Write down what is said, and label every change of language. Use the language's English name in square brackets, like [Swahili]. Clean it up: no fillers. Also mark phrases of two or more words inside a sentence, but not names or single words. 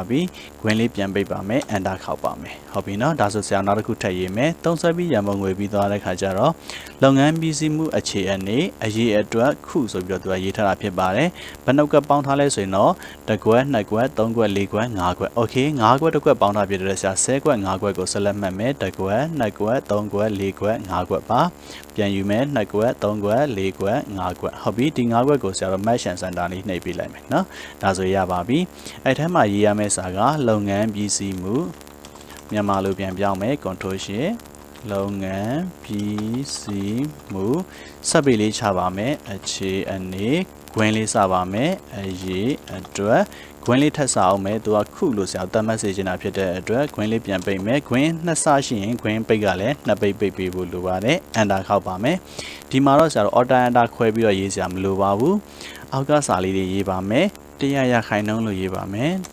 [Burmese] ပြီခွင်းလေးပြန်ပိတ်ပါမယ် enter ခောက်ပါမယ်ဟုတ်ပြီနော်ဒါဆိုဆရာနောက်တစ်ခုထပ်ရေးမယ်သုံးဆွဲပြီးရန်ပုံငွေပြီးသွားတဲ့ခါကျတော့လုပ်ငန်းပြီးစီးမှုအခြေအနေအရေးအတွက်ခုဆိုပြီးတော့သူကရေးထားတာဖြစ်ပါတယ်ဘယ်နှုတ်ကပေါင်းထားလဲဆိုရင်တော့တစ်ကွက်နှစ် ကွက်သုံးကွက်လေးကွက်ငါးကွက် okay ငါးကွက်တစ်ကွက်ပေါင်းထားဖြစ်တဲ့ဆရာ10ကွက်ငါးကွက်ကိုဆက်လက်မှတ်မယ်တစ်ကွက်နှစ်ကွက်သုံးကွက်လေးကွက်ငါးကွက်ပါပြန်ယူမယ်နှစ်ကွက်သုံးကွက်လေးကွက် ငါးကွက်ဟုတ်ပြီဒီငါးကွက်ကိုဆရာတို့ [English] match and center [Burmese] လေးနှိပ်ပေးလိုက်မယ်နော်ဒါဆိုရပါပြီအဲ့ထဲမှာရေးရမယ့်စာကလုပ်ငန်းပြီးစီးမှု မြန်မာလိုပြန်ပြောင်းမယ် [English] control shift [Burmese] လုပ်ငန်းပြီးစီးမှုစပ်ပေးလေးချပါမယ်အခြေအနေခွင်းလေးစပါမယ်အရေးအတွက်ခွင်းလေးထပ်စအောင်မယ်သူကခုလို့ဆရာသတ်မှတ်စေချင်တာဖြစ်တဲ့အတွက်ခွင်းလေးပြန်ပိတ်မယ်ခွင်းနှစ်ဆရှိရင်ခွင်းပိတ်ကလည်းနှစ်ပိတ်ပေးဖို့လိုပါတယ် enter ခောက်ပါမယ်ဒီမှာတော့ဆရာတို့ [English] order enter [Burmese] ခွဲပြီးတော့ရေးစရာမလိုပါဘူးအောက်ကစာလေးတွေရေးပါမယ်100ရာခိုင်နှုန်းလို့ရေးပါမယ်